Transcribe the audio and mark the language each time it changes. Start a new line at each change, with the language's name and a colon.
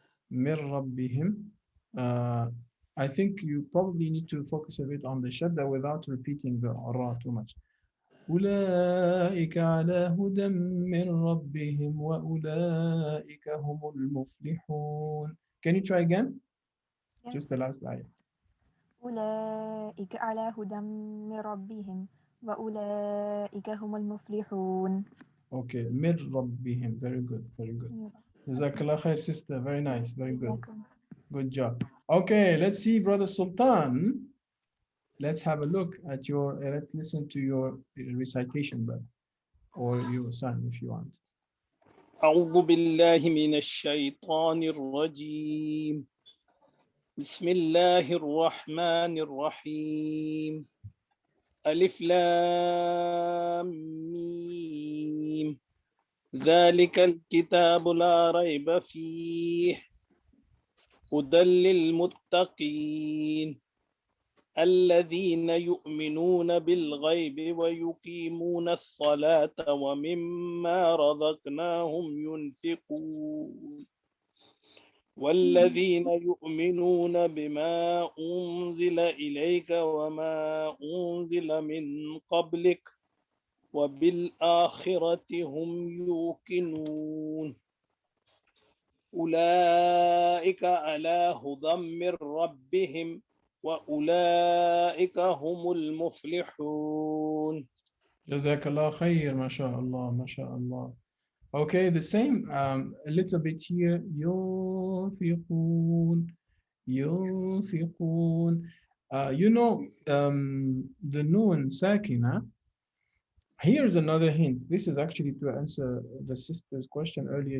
English: Mir rabbihim. I think you probably need to focus a bit on the shadda without repeating the ra too much.
Arabic: أولئك على هدى من ربهم وأولئك هم المفلحون.
English: Can you try again? Yes. Just the last ayah.
Arabic: أولئك على هدى من ربهم وأولئك هم المفلحون. Okay, من ربهم.
English: Very good, very good. Jazakallah khair, sister. Very nice, very good. Good job. Okay, let's see, Brother Sultan. Let's have a look at your, let's listen to your recitation, brother, or your son, if you want.
Arabic: أعوذ بالله من الشيطان الرجيم بسم الله الرحمن الرحيم ألف لام ميم ذلك الكتاب لا ريب فيه هدى للمتقين الذين يؤمنون بالغيب ويقيمون الصلاة ومما رزقناهم ينفقون والذين يؤمنون بما أنزل إليك وما أنزل من قبلك وبالآخرة هم يوقنون أولئك على هدى من ربهم وأولئك هم المفلحون.
English: Jazakallah khair, mashallah, mashallah. Okay, the same, a little bit here.
Arabic: ينفقون, ينفقون.
English: You know, the noon sakina, Here's another hint. This is actually to answer the sister's question earlier.